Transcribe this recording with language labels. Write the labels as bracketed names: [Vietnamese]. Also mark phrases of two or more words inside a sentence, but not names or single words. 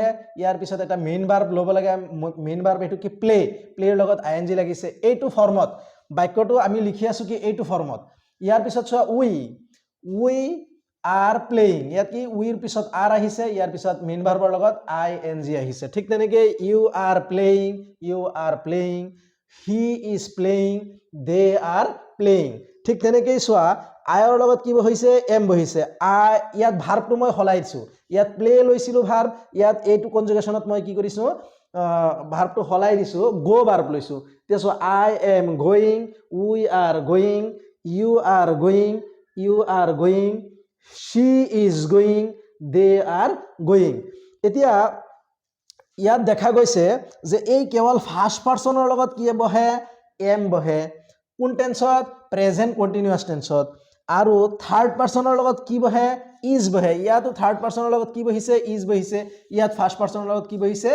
[Assamese] ইয়াৰ পিছত এটা [English] main verb [Assamese] ল'ব লাগে। [English] main verb [Assamese] এইটো কি? প্লে। প্লেৰ লগত ING লাগিছে। এইটো ফৰ্মত বাক্যটো আমি লিখি আছোঁ কি এইটো ফৰ্মত। ইয়াৰ পিছত চোৱা, [English] we are playing. [Assamese] ইয়াত কি? উইৰ পিছত আৰ আহিছে, ইয়াৰ পিছত [English] main verbৰ [Assamese] লগত ING আহিছে। ঠিক তেনেকৈ [English] you are playing, he is playing, they are playing. [Assamese] ঠিক তেনেকেই চোৱা, আইৰ লগত কি বহিছে? এম বহিছে। ইয়াত ভাৰ্বটো মই সলাই দিছোঁ। ইয়াত প্লে লৈছিলোঁ ভাৰ্ব, ইয়াত এইটো কনজুগেশ্যনত মই কি কৰিছোঁ? ভাৰ্বটো সলাই দিছোঁ, [English] go verb [Assamese] লৈছোঁ। এতিয়া চোৱা, [English] I am going, we are going, you are going, she is going, they are going. [Assamese] এতিয়া ইয়াত দেখা গৈছে যে এই কেৱল [English] first personৰ [Assamese] লগত কি বহে? এম বহে। কোন টেন্সত? [English] present continuous tenseত। [Assamese] আৰু [English] third personৰ [Assamese] লগত কি বহে? ইজ বহে। ইয়াতো [English] third personৰ [Assamese] লগত কি বহিছে? ইজ বহিছে। ইয়াত [English] first personৰ [Assamese] লগত কি বহিছে?